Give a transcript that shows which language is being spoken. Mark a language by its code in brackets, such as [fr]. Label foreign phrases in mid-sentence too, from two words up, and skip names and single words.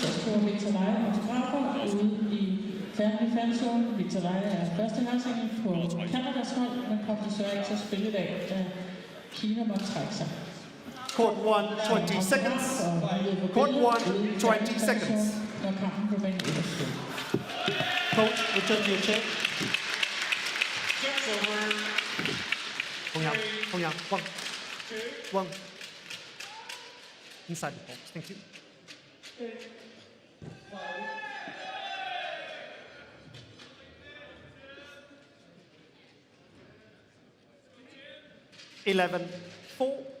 [da] tog Victor Leje autografer ude i Family Fanzone. Victor Leje er første herrsingen på Canadas hold, men kom desværre ikke til at spille i dag, da Kina måtte trække sig. [en] Court 1, 20 seconds. Court 1, 20 seconds. [da] Når kampen blev vendt ud af spil. [en] Coach, return to your chair. Hong Yang, one. Inside the box, thank you. Eleven, 4.